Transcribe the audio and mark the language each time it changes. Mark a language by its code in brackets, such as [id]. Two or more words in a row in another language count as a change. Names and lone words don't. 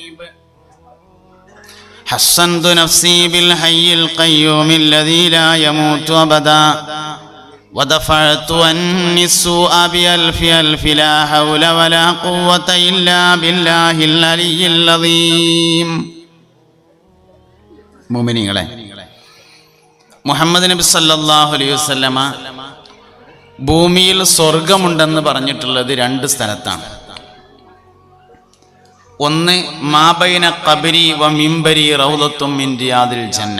[ar] حصنت نفسي بالحي القيوم الذي لا يموت أبدا ودفعت عني السوء بألف ألف لا حول ولا قوة إلا بالله العلي العظيم. [ml] മുഅ്മിനീങ്ങളെ, മുഹമ്മദ് നബി [ar] صلى الله عليه وسلم [ml] ഭൂമിയിൽ സ്വർഗമുണ്ടെന്ന് പറഞ്ഞിട്ടുള്ളത് രണ്ട് സ്ഥലത്താണ്. [ar] ഒന്ന് ما بين قبري ومنبري روضة من رياض الجنة.